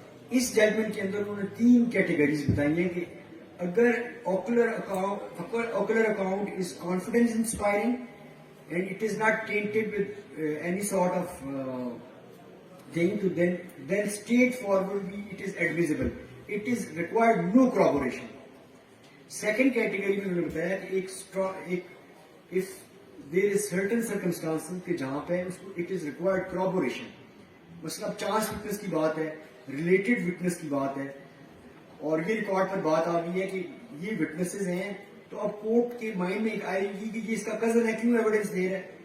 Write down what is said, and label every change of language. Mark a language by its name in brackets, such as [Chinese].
[Urdu] اس judgment کے اندر انہوں نے 3 کیٹیگریز بتائی ہیں کہ اگر آکولر account is confidence inspiring and it is not ٹینٹڈ with any sort of thing تو [English] then straightforwardly it is admissible. It is required no corroboration. [Urdu] Second category میں انہوں نے بتایا کہ [English] if there is certain circumstances [Urdu] کہ جہاں پہ اس کو [English] it is required corroboration. [Urdu] مثلا اب چانس وٹنس کی بات ہے, ریلیٹڈ وٹنس کی بات ہے, اور یہ ریکارڈ پر بات آ گئی ہے کہ یہ وٹنسز ہیں, تو اب کورٹ کے مائنڈ میں ایک آئے گی کہ یہ اس کا کزن ہے, کیوں ایویڈنس دے رہا ہے.